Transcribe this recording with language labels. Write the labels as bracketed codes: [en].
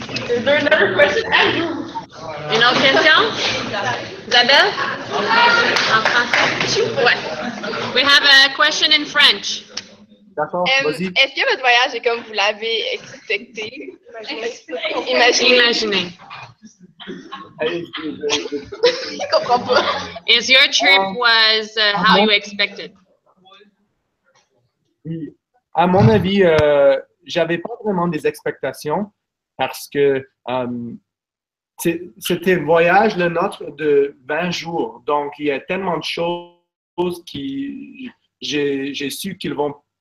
[en] Is there another question? [fr] Une autre question? Isabelle? En français? Ouais. [en] We have a question in French. [fr] D'accord, vas-y. Est-ce que votre voyage est comme vous l'avez expecté? Imaginez. Je comprends pas. [en] Is your trip was how you expected? [fr] Oui. À mon avis, j'avais pas vraiment des expectations parce que c'était un voyage, le nôtre, de 20 jours. Donc, il y a tellement de choses qui j'ai su qu'ils vont...